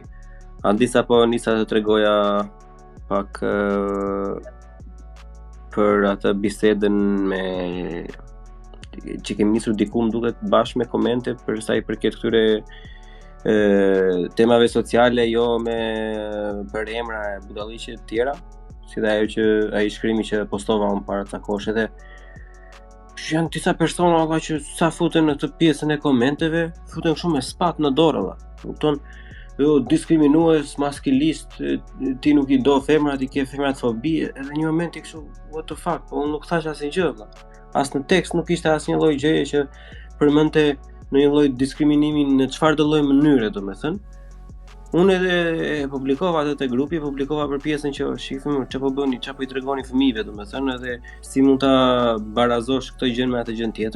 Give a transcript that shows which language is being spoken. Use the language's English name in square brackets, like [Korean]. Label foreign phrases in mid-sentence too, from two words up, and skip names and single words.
[Albanian] Andi sapo nisa të tregoja pak për atë bisedën me që kemi nisur diku më duket bashkë me komente për sa I përket këtyre temave sociale, jo me për emra e budalliqe të tjera, si dhe ajo që ai shkrimi që postova unë para ca kohësh edhe janë disa persona valla që sa futen në këtë pjesën e komenteve, futen shumë me spat në dorë valla. Kupton? Jo diskriminues, maskilist, ti nuk I do femrat, I ke femratfobi, edhe një moment I kështu [English] what the fuck, [Albanian] po unë nuk thash asnjë gjë valla. As në tekst nuk ishte asnjë lloj gjëje që përmendte në një lloj diskriminimi në çfarë do lloj mënyre, domethënë. Unë edhe e publikova atë te grupi, publikova për pjesën që shifim çfarë po bëni, çfarë po I tregoni fëmijëve, domethënë, edhe si mund ta barazosh këtë gjë me atë gjën tjetër.